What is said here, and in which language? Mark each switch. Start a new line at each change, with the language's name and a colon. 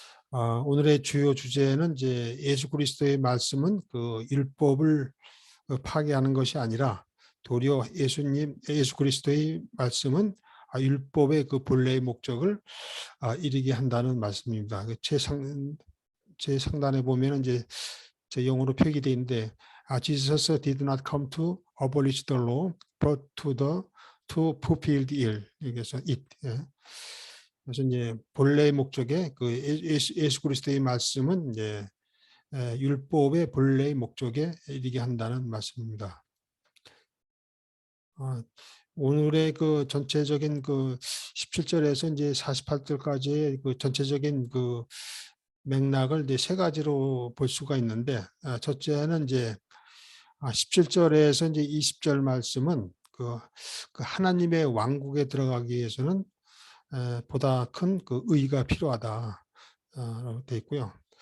Korean: 오늘의 주요 주제는 이제 예수 그리스도의 말씀은 그 율법을 파괴하는 것이 아니라 도리어 예수 그리스도의 말씀은 율법의 그 본래의 목적을 이루게 한다는 말씀입니다. 제 상단에 보면 이제 제 영어로 표기되어 있는데
English: Jesus did not come to abolish the law, but to fulfill the it.
Korean: 그래서 it. 예. 그래서 이제 본래의 목적에 그 예수 그리스도의 말씀은 이제 율법의 본래의 목적에 이르게 한다는 말씀입니다. 오늘의 그 전체적인 그 17절에서 이제 48절까지의 그 전체적인 그 맥락을 이제 세 가지로 볼 수가 있는데, 첫째는 이제 17절에서 이제 20절 말씀은 그 하나님의 왕국에 들어가기 위해서는 보다 큰 그 의가 필요하다. 라고 되어 있고요.